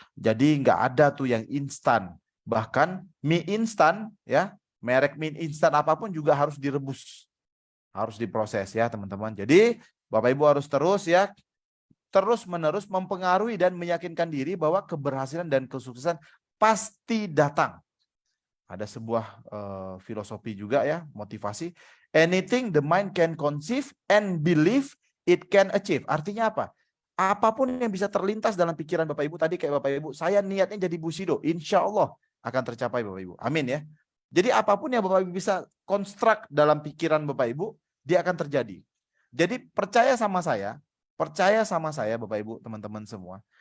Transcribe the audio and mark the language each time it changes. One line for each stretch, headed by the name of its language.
Indonesian: Jadi nggak ada tuh yang instan. Bahkan mie instan ya, merek mie instan apapun juga harus direbus. Harus diproses ya teman-teman. Jadi Bapak Ibu harus terus ya, terus-menerus mempengaruhi dan meyakinkan diri bahwa keberhasilan dan kesuksesan pasti datang. Ada sebuah filosofi juga ya, motivasi.
English: Anything the mind can conceive and believe it can achieve.
Indonesian: Artinya apa? Apapun yang bisa terlintas dalam pikiran Bapak Ibu tadi kayak Bapak Ibu, saya niatnya jadi Bushido, insya Allah akan tercapai Bapak Ibu. Amin ya. Jadi apapun yang Bapak Ibu bisa konstruk dalam pikiran Bapak Ibu, dia akan terjadi. Jadi percaya sama saya Bapak Ibu, teman-teman semua.